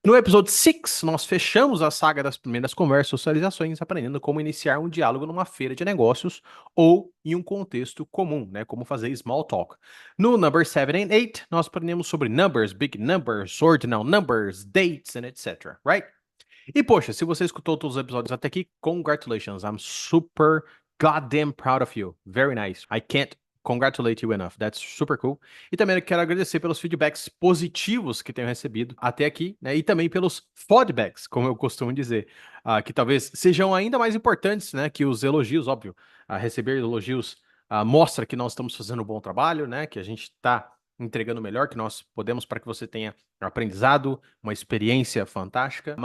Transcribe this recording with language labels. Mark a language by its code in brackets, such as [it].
[pt] No episódio 6, nós fechamos a saga das primeiras conversas e socializações, aprendendo como iniciar um diálogo numa feira de negócios ou em um contexto comum, né? Como fazer [en] small talk. No number 7 and 8, [pt] nós aprendemos sobre [en] numbers, big numbers, ordinal numbers, dates, and etc. Right? [pt] E poxa, se você escutou todos os episódios até aqui, [en] congratulations. I'm super goddamn proud of you. Very nice. I can't congratulate you enough. That's super cool. [pt] E também eu quero agradecer pelos feedbacks positivos que tenho recebido até aqui, né? E também pelos feedbacks, como eu costumo dizer, que talvez sejam ainda mais importantes, né? Que os elogios, óbvio. Receber elogios mostra que nós estamos fazendo um bom trabalho, né? Que a gente está entregando o melhor que nós podemos para que você tenha um aprendizado, uma experiência fantástica.